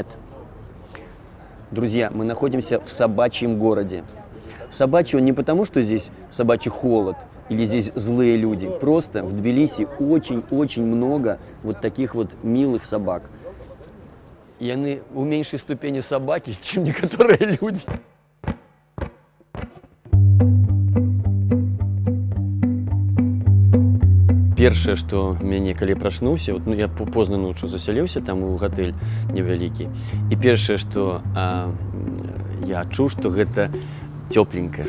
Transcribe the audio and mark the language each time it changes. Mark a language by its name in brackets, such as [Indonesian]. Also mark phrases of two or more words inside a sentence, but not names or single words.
[Russian] Друзья, мы находимся в собачьем городе. Собачий он не потому, что здесь собачий холод или здесь злые люди. Просто в Тбилиси очень-очень много вот таких вот милых собак. И они в меньшей ступени собаки, чем некоторые люди. [Belarusian] Першае, што мяне, калі прачнуўся, вот, ну, я позна ноччу засяліўся там у гатэль невялікі. І першае, што я адчуў, што гэта цёпленька.